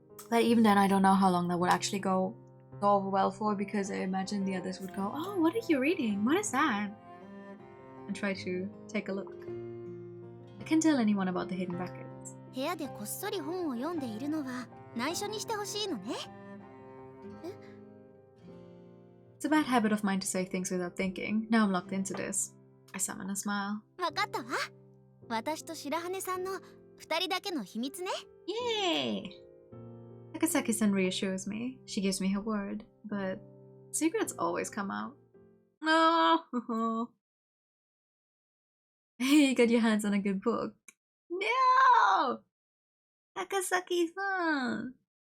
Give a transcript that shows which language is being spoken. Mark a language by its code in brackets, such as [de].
[en] But even then, I don't know how long that would actually go over well for, because I imagine the others would go, "Oh, what are you reading? What is that?" and try to take a look. I can't tell anyone about the hidden records. [ja] 部屋でこっそり本を読んでいるのは内緒にしてほしいのね。 [en] It's a bad habit of mine to say things without thinking. Now I'm locked into this. I summon a smile. [ja] わかったわ。私と白羽さんの二人だけの秘密ね。 Yay! [en] Takasaki-san reassures me. She gives me her word, but secrets always come out. No! Hey, you got your hands on a good book. No! [ja] Takasaki-san!